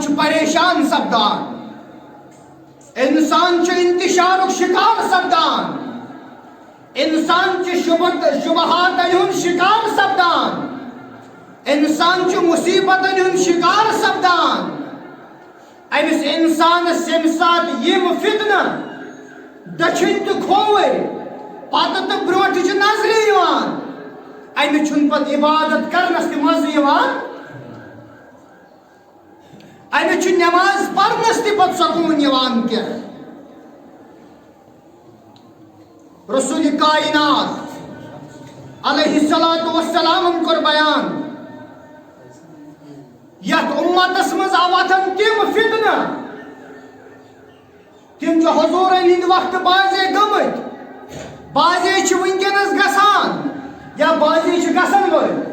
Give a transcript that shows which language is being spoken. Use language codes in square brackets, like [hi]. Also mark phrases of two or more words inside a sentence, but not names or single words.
[ks] چھ پریشان سپدان انسان چھ انتشارک شکار سپدان انسان چھ شبہات ہند شکار سپدان انسان چھ مصیبتن ہند شکار سپدان امس انسانس یم سات یم فتنہ دچھن تو کھوور پتہ تو برونٹ چھ نظر یوان امہ چھن پتہ عبادت کرنس تہ مزہ یوان امہ چھ نماز پرنس تہ پتہ سکون یوان کی رسول کائنات [ar] علیہ الصلوۃ والسلام [ks] کور بیان یت امتس مز آواتن تم فتنہ تم چھ حضورن ہند وقت بازے گمت بازے چھ ونکس گسان یا بازے چھ گسن ول